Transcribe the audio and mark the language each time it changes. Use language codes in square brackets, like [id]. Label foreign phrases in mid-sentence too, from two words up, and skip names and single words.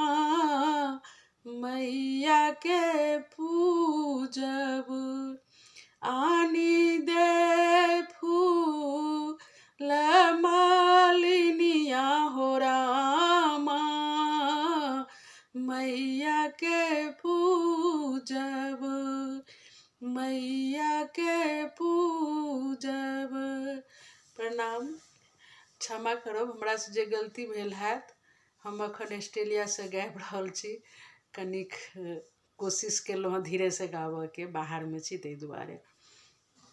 [mai] मैया के पूजब आनी दे फूल मालिनिया हो रामा। मैया के पूजब मैया के पूजब। प्रणाम। क्षमा करब हमरा से जे गलती भेल हैत। हम अखन ऑस्ट्रेलिया से गाबि रहल छी। कनिक कोशिश केलहुँ हँ धीरे से गाबऽ के, बाहर में छी ताहि दुआरे।